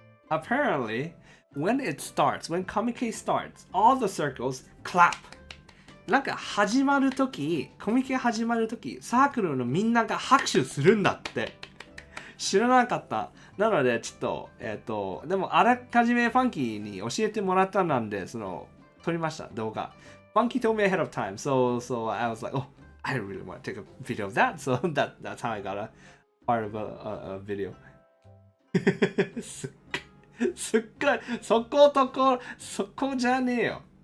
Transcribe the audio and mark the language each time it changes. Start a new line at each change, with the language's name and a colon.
English: Apparently, when Comiket starts, all the circles clap.
Japanese: なんか始まるとき、コミケ始まるとき、サークルのみんなが拍手するんだって。知らなかった。なので、ちょっと、でもあらかじめファンキーに教えてもらったなんで、撮りました、動画。
English: Funky told me ahead of time, so I was like, oh, I really want to take a video of that, so that's how I got a part of a video.
Japanese: すっごい、そこじゃねえよ。